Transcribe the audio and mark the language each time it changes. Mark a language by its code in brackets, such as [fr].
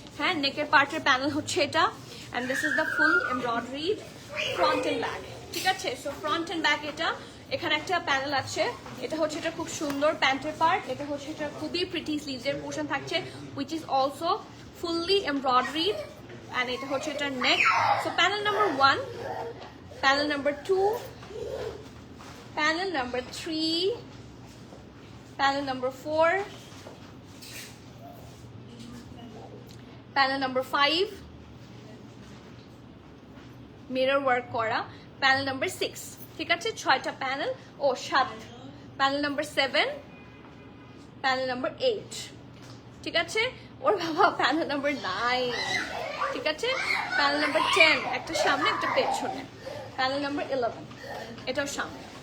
[bn] হ্যাঁ, নেকের পার্টের প্যানেল হচ্ছে এটা, [en] And this is the full embroidery front and back. [bn] ঠিক আছে, সো ফ্রন্ট এন্ড ব্যাক এটা, এখানে একটা প্যানেল আছে, এটা হচ্ছে এটা খুব সুন্দর প্যান্টের পার্ট, এটা হচ্ছে এটা খুবই প্রিটি স্লিভসের পোর্শন থাকছে, [en] which is also fully embroidery, [bn] and এটা হচ্ছে এটা নেক। [en] So panel number 1, panel number 2, panel number 3, panel number 4, panel number 5, mirror work করা, panel number 6। [bn] ঠিক আছে, 6টা প্যানেল, [en] ও 7, panel number 7, panel number 8। [bn] ঠিক আছে, ওর বাবা প্যানেল নাম্বার 9। ঠিক আছে, প্যানেল নাম্বার 10, একটা সামনে একটা পেছনে, প্যানেল নাম্বার 11, এটাও সামনে।